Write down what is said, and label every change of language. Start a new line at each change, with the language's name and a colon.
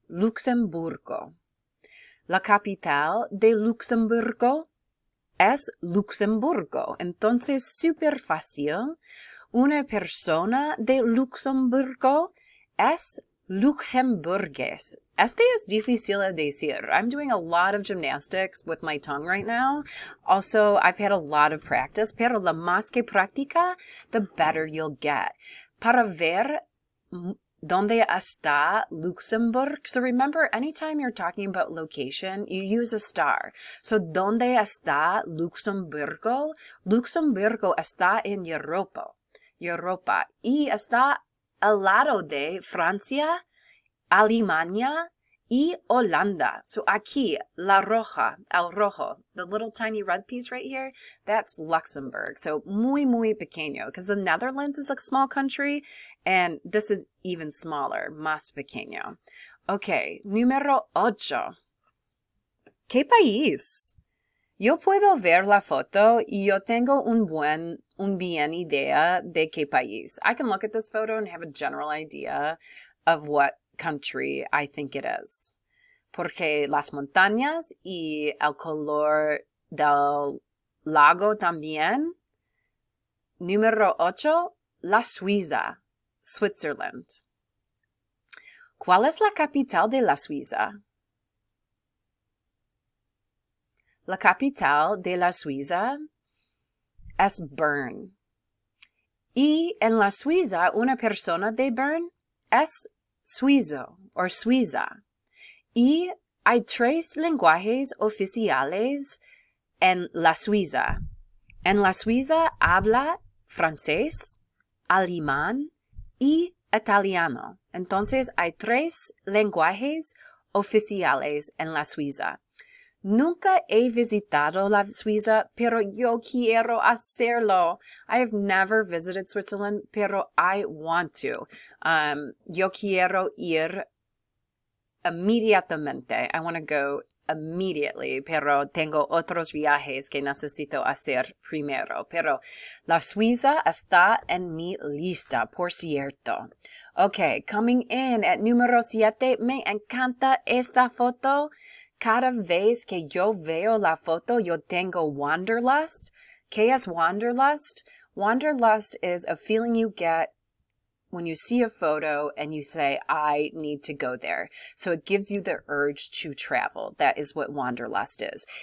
Spanish: Luxemburgo. La capital de Luxemburgo es Luxemburgo. Entonces, súper fácil. Una persona de Luxemburgo es luxemburgués. Este es difícil de decir.
English: I'm doing a lot of gymnastics with my tongue right now. Also, I've had a lot of practice,
Spanish: pero la más que practica,
English: the better you'll get.
Spanish: Para ver dónde está Luxembourg.
English: So remember, anytime you're talking about location, you use a star.
Spanish: So, ¿dónde está Luxemburgo? Luxemburgo está en Europa. Europa. Y está al lado de Francia, Alemania y Holanda.
English: So
Spanish: aquí, la roja, el rojo,
English: the little tiny red piece right here, that's Luxembourg. So
Spanish: muy, muy pequeño,
English: because the Netherlands is a small country, and this is even smaller,
Spanish: más pequeño. Okay, número 8. ¿Qué país? Yo puedo ver la foto y yo tengo un bien idea de qué país.
English: I can look at this photo and have a general idea of what country I think it is.
Spanish: Porque las montañas y el color del lago también. Número 8, la Suiza, Switzerland. ¿Cuál es la capital de la Suiza? la capital de la Suiza es Bern. Y en la Suiza, una persona de Bern es suizo o suiza. Y hay 3 lenguajes oficiales en la Suiza. En la Suiza habla francés, alemán y italiano. Entonces hay 3 lenguajes oficiales en la Suiza. Nunca he visitado la Suiza, pero yo quiero hacerlo.
English: I have never visited Switzerland, pero I want to.
Spanish: Yo quiero ir inmediatamente.
English: I want to go immediately,
Spanish: pero tengo otros viajes que necesito hacer primero. Pero la Suiza está en mi lista, por cierto. Okay,
English: coming in at
Spanish: número 7. Me encanta esta foto. Cada vez que yo veo la foto, yo tengo wanderlust. ¿Qué es wanderlust?
English: Wanderlust is a feeling you get when you see a photo and you say, I need to go there. So it gives you the urge to travel. That is what wanderlust is.